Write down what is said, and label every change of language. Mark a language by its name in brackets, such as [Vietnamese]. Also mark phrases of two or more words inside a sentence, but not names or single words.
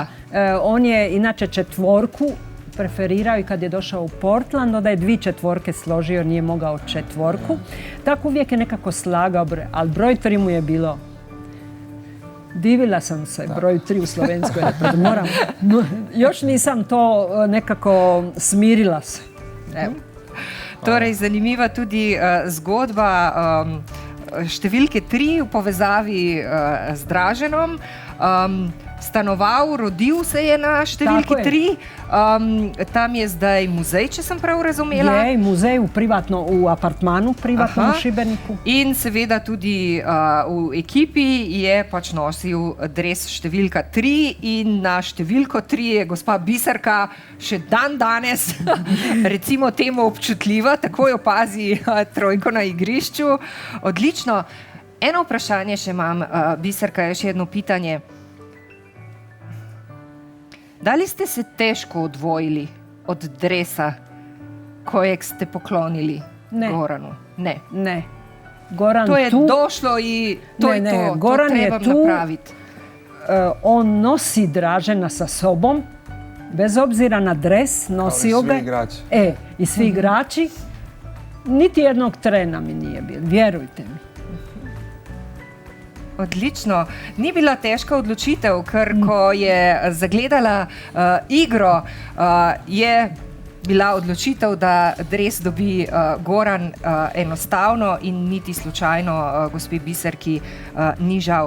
[Croatian] On je inače 4 preferirao i kad je došao u Portland, onda je 2 4 složio, nije mogao 4. Tako uvijek je nekako slagao, ali broj 3 mu je bilo. Divila sam se, broj 3 u slovenskoj. Još nisam to nekako smirila se. Evo. [Slovenian] Torej, zanimiva tudi zgodba številke 3 v povezavi z Draženom. Stanoval, rodil se je na številki 3. Tam je zdaj muzej, če sem prav razumela. Je muzej v apartmanu, privatno v Šibeniku. In seveda tudi v ekipi je pač nosil dres številka 3 in na številko 3 je gospa Biserka še danes, recimo temu občutljiva, takoj opazi trojko na igrišču. Odlično. Eno vprašanje še imam, Biserka, je še [Croatian] jedno pitanje. Da li ste se težko odvojili od dresa, kojeg ste poklonili? Ne. Goranu? Ne. Ne. Goran To je tu, došlo i to je to. Goran to je trebam tu. napraviti. On nosi Dražena sa sobom, bez obzira na dres, nosio ga. Svi igrači. I svi igrači. Niti jednog trena mi nije bilo, vjerujte mi. Odlično. [Slovenian] Ni bila težka odločitev, ker ko je zagledala igro, je bila odločitev, da dres dobi Goran enostavno in niti slučajno gospe Biserki ni žal.